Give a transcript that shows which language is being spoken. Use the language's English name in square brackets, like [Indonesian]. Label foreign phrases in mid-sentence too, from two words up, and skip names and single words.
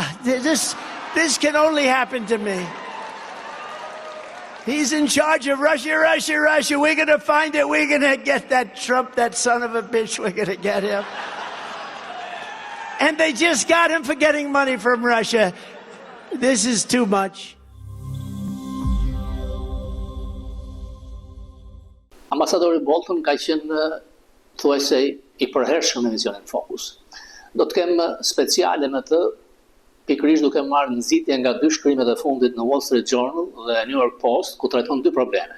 [English] This can only happen to me. He's in charge of Russia. We're going to find it. We're going to get that Trump, that son of a bitch. We're going to get him. And they just got him for getting money from Russia. This is too much. [Albanian] Ambasadori Bolton ka qenë thuajse i përhershëm në emisionin Fokus. Do të kem speciale me të, pikërisht duke marrë nxitje nga 2 shkrimet e fundit në Wall Street Journal dhe New York Post, ku trajton 2 probleme.